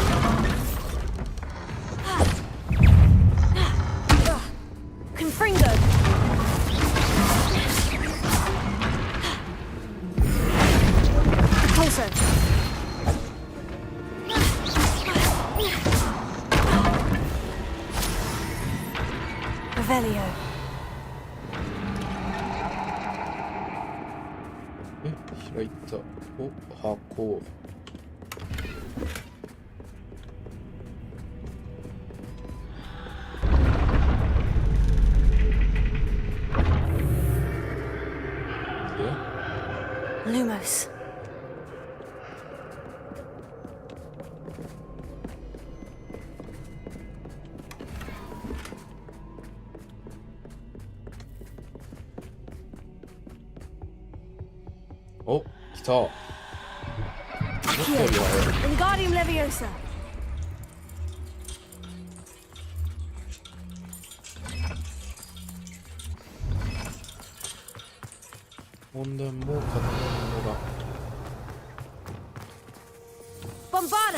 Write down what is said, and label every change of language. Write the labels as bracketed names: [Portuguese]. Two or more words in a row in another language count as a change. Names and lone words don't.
[English] Confringo! Repulsor! Revelio. [Japanese] 開いた。お、箱。 [English] Lumos. [Japanese] Oh, 来た。 [English] Accio. Wingardium Leviosa. Bombarda!